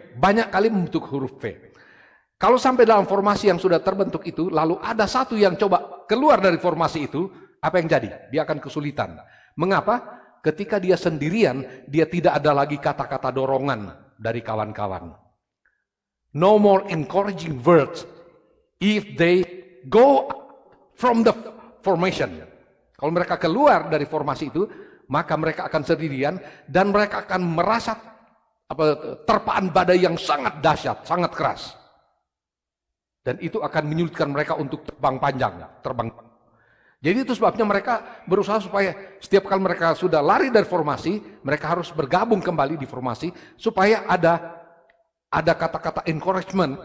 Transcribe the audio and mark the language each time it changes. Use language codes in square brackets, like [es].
[id] Banyak kali membentuk huruf V. Kalau sampai dalam formasi yang sudah terbentuk itu, lalu ada satu yang coba keluar dari formasi itu, apa yang jadi? Dia akan kesulitan. Mengapa? Ketika dia sendirian, dia tidak ada lagi kata-kata dorongan dari kawan-kawan. [en] No more encouraging words if they go from the formation. [id] Kalau mereka keluar dari formasi itu, maka mereka akan sendirian dan mereka akan merasa terpaan badai yang sangat dahsyat, sangat keras. Dan itu akan menyulitkan mereka untuk terbang panjang, terbang. Jadi itu sebabnya mereka berusaha supaya setiap kali mereka sudah lari dari formasi, mereka harus bergabung kembali di formasi supaya ada kata-kata encouragement.